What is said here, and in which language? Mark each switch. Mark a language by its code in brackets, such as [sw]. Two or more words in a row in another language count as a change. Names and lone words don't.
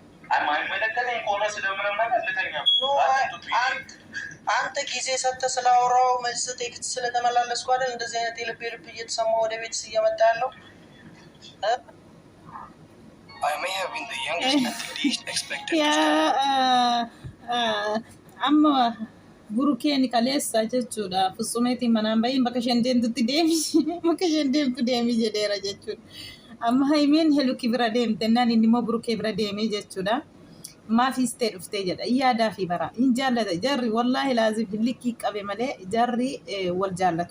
[am] አንተ ጊዜ ሰጥተህ ስላወራው መልስ ቴክስት ስለተመላለስኩ አይደል እንደዚህ አይነት የልብ እየተሰማ ወደ ቤት እየመጣ ያለው። [om] አማ burukeen kaleessa jechuudha. Fussumeetiin manaan bahin bakka isheen deemtutti deemi jedheera jechuudha. Amma haimeen heluki bira deemte naan inni immoo burukee bira deemee jechuudha. Maafis ta'e dhuftee jedha. Yaadaa fi bara. Hin jaallata. Jarri [ar] والله لازم [om] likkii qabe malee jarri wal jaallatu.